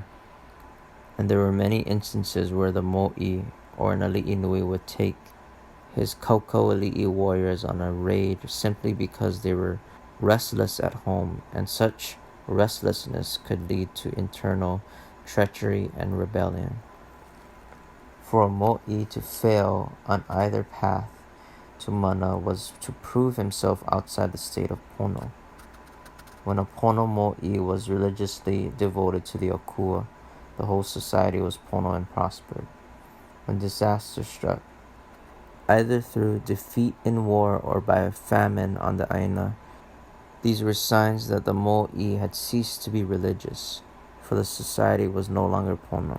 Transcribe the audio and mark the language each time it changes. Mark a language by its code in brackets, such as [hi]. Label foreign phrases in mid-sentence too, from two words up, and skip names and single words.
[en] And there were many instances where the mo'i, or an [haw] Ali'i Nui, [en] would take his [haw] Kauko Ali'i [en] warriors on a raid simply because they were restless at home, and such restlessness could lead to internal treachery and rebellion. For a mo'i to fail on either path to mana was to prove himself outside the state of pono. When a pono mo'i was religiously devoted to the akua, the whole society was pono and prospered. When disaster struck, either through defeat in war or by a famine on the aina, these were signs that the mo'i had ceased to be religious, for the society was no longer pono.